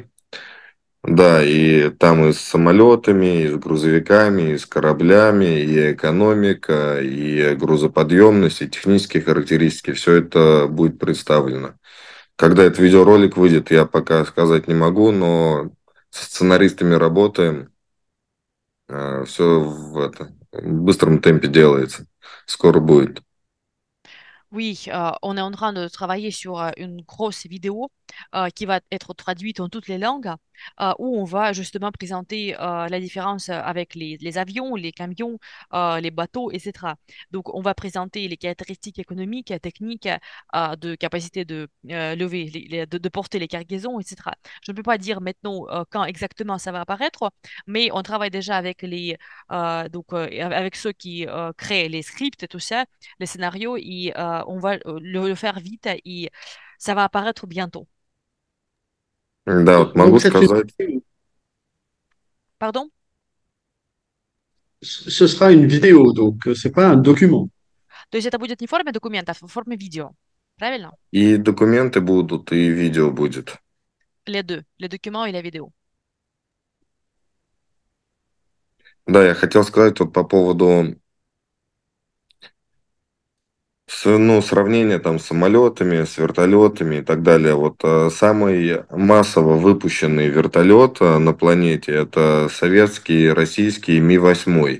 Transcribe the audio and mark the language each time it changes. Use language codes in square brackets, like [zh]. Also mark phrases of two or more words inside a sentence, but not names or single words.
[ru] Да, и там и с самолетами, и с грузовиками, и с кораблями, и экономика, и грузоподъемность, и технические характеристики. Все это будет представлено. Когда этот видеоролик выйдет, я пока сказать не могу, но с сценаристами работаем. Все в быстром темпе делается. Скоро будет. [fr] Oui, on est en train de travailler sur une grosse vidéo qui va être traduite en toutes les langues, où on va justement présenter la différence avec les avions, les camions, les bateaux, etc. Donc, on va présenter les caractéristiques économiques, techniques, de capacité de lever, de porter les cargaisons, etc. Je ne peux pas dire maintenant quand exactement ça va apparaître, mais on travaille déjà avec avec ceux qui créent les scripts et tout ça, les scénarios, et on va le faire vite et ça va apparaître bientôt. [ru] Да, вот могу [fr] Donc, c'est [ru] сказать. [fr] Pardon? ce sera une vidéo, donc c'est pas un document. [ru] То есть это будет не в форме документа, а в форме видео. Правильно? И документы будут, и видео будет. [fr] Les deux, les documents et la vidéo. [ru] Да, я хотел сказать вот по поводу сравнения там с самолетами, с вертолетами и так далее. Вот самый массово выпущенный вертолет на планете это советский, российский Ми-8.